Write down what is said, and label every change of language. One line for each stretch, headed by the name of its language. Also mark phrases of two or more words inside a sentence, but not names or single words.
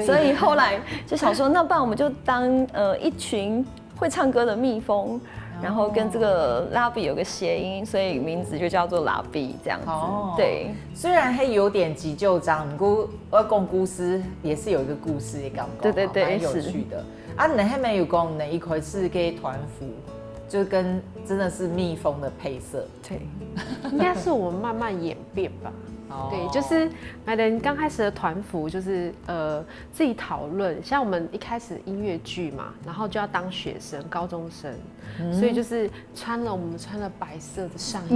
Chinese: 所以後來就想說，那不然我們就當一群會唱歌的蜜蜂，然後跟這個拉比有個諧音，所以名字就叫做拉比這樣子。哦，對，雖然係有點急就章，不過我講故事也是有一個故事的感覺，對，蠻有趣的。啊，你後面有講你一開始給團服。就跟真的是蜜蜂的配色，对，应该是我们慢慢演变吧。对，就是买人刚开始的团服就是自己讨论，像我们一开始音乐剧嘛，然后就要当学生，高中生，所以就是我们穿了白色的上衣，